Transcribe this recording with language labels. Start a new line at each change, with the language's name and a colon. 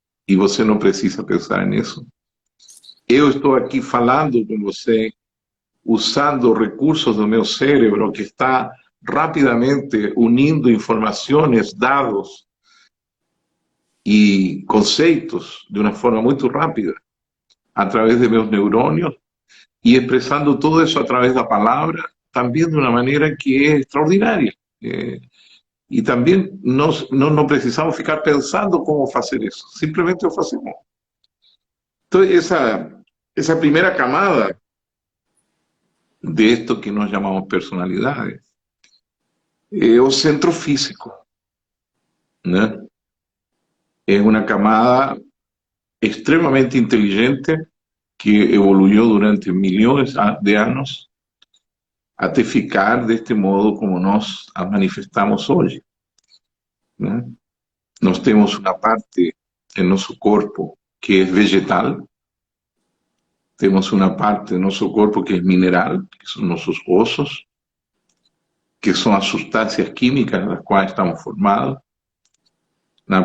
Portuguese: e você não precisa pensar nisso. Eu estou aqui falando com você, usando recursos do meu cérebro que está rapidamente unindo informações, dados e conceitos de uma forma muito rápida, a través de meus neurônios,
Spanish: y expresando todo eso a través de la palabra, también de una manera que es extraordinaria. Y también no precisamos ficar pensando cómo hacer eso, simplemente lo hacemos. Entonces, esa primera camada de esto que nos llamamos personalidades, o centro físico, ¿no? Es una camada extremadamente inteligente que evoluyó durante millones de años hasta ficar de este modo como nos manifestamos hoy, ¿no?
Portuguese: Nós temos uma parte em nosso corpo que é vegetal, temos uma parte do nosso corpo que é mineral, que são nossos ossos, que são as substâncias químicas das quais estamos formados, ¿no?